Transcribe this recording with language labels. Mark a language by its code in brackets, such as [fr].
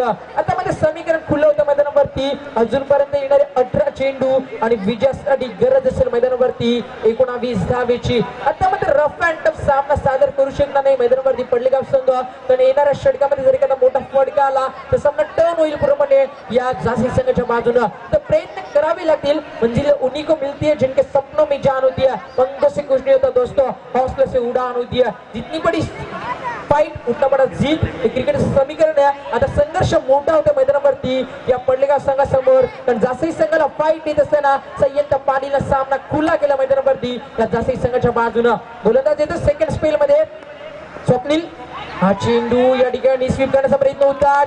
[mr] आता मध्ये समीकरण खुलं होतं मैदानावरती. अजूनपर्यंत येणारे 18 चेंडू आणि विजयासाठी गरज असेल मैदानावरती 19 धावेची. आता मात्र रफ अँड टफ सामना सादर करू शकणार नाही मैदानावरती पडलेगाव संघ. कारण येणाऱ्या षटकामध्ये जर एखादा मोठा फटका आला तर सामना टर्न होईल पूर्णपणे या जासई संघाच्या बाजूने. तर प्रयत्न करावे लागतील म्हणजे [hi] उन्हीं को मिलती है जिनके सपनों में जान होती है पंखों से कुछ नहीं होता दोस्तों हौसले से उड़ान होती है. जितनी बड़ी फाइट उतना बड़ा जीत [mr] हे क्रिकेट समीकरण आहे. आता संघर्ष मोठा होता मैदानावरती या पडलेगाव संघासमोर. कारण जासई संघाला फाईट येत असताना सय्यद पाटीलने सामना खुला केला मैदानावरती या जासई संघाच्या बाजूने. गोलंदाज येतो सेकंड स्पेल मध्ये स्वप्नील हा चेंडू या ठिकाणी स्वीप करण्याचा प्रयत्न होता.